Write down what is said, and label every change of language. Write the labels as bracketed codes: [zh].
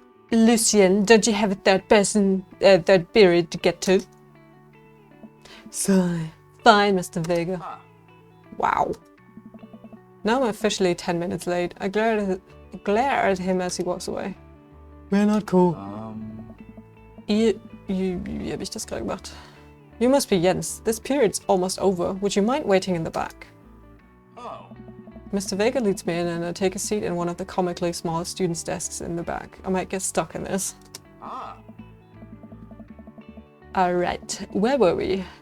[en] Lucien, don't you have a third period to get to? Sigh. Fine, Mr. Vega. Ah. Wow. Now I'm officially 10 minutes late. I glare at him as he walks away. We're not cool. [de] Wie habe ich das gerade gemacht? [en] You must be Jens. This period's almost over. Would you mind waiting in the back? Oh. Mr. Vega leads me in and I take a seat in one of the comically small students' desks in the back. I might get stuck in this. Ah. Alright, where were we?